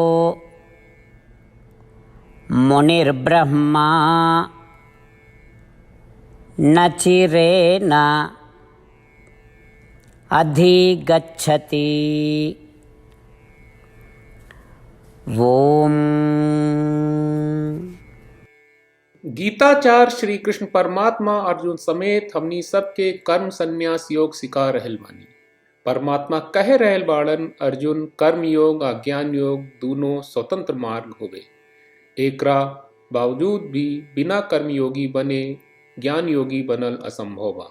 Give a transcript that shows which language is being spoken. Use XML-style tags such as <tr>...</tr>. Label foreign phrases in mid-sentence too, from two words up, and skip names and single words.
<sa>मुनिर्ब्रह्मा न चिरेण अधिगच्छति। ओम।</sa> <bho>गीताचार्य श्री कृष्ण परमात्मा अर्जुन समेत हमनी सबके कर्म संन्यास योग सिखा रहल बानी। परमात्मा कह रहल बाड़न अर्जुन कर्म योग आ ज्ञान योग दोनों स्वतंत्र मार्ग होवे। एकरा बावजूद भी बिना कर्म योगी बने ज्ञान योगी बनल असंभव बा।</bho>